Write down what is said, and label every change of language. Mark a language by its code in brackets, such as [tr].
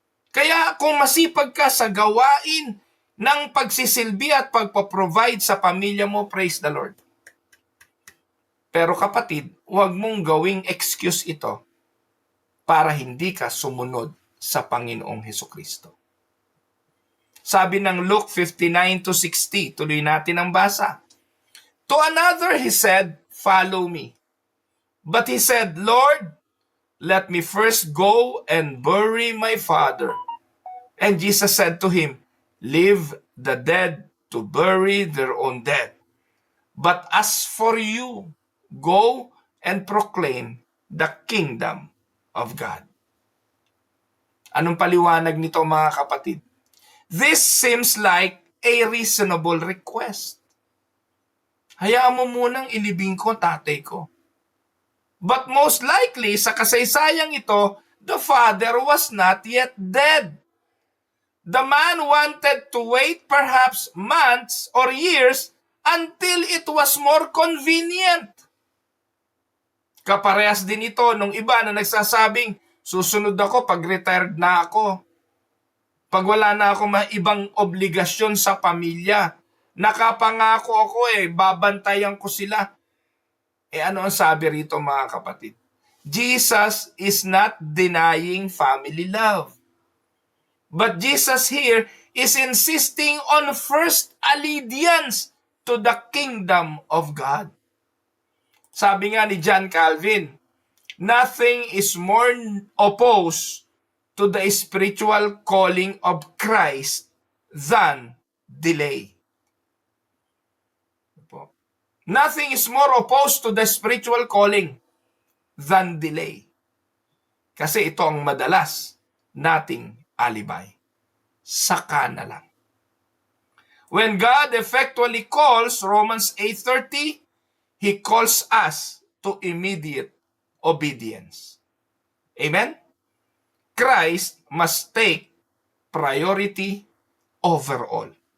[tl] Kaya kung masipag ka sa gawain ng pagsisilbi at pagpaprovide sa pamilya mo, [en] praise the Lord. [tl] Pero kapatid, huwag mong gawing excuse ito para hindi ka sumunod sa Panginoong Hesukristo. Sabi ng Luke 59-60, tuloy natin ang basa. [en] To another he said, follow me. But he said, Lord, let me first go and bury my father. And Jesus said to him, leave the dead to bury their own dead. But as for you, go and proclaim the kingdom of God. [tl] Anong paliwanag nito mga kapatid? [en] This seems like a reasonable request. [tl] Hayaan mo munang ilibing ko tatay ko. [en] But most likely, [tl] sa kasaysayang ito, [en] the father was not yet dead. The man wanted to wait perhaps months or years until it was more convenient. [tl] Kaparehas din ito nung iba na nagsasabing, susunod ako pag retired na ako. Pag wala na ako ibang obligasyon sa pamilya. Nakapangako ako babantayan ko sila. Ano ang sabi rito mga kapatid? [en] Jesus is not denying family love. But Jesus here is insisting on first allegiance to the kingdom of God. [tl] Sabi nga ni [en] John Calvin, nothing is more opposed to the spiritual calling of Christ than delay. Nothing is more opposed to the spiritual calling than delay. [tl] Kasi ito ang madalas nating alibay. Saka na lang. [en] When God effectually calls, Romans 8:30, He calls us to immediate obedience. Amen? Christ must take priority over all.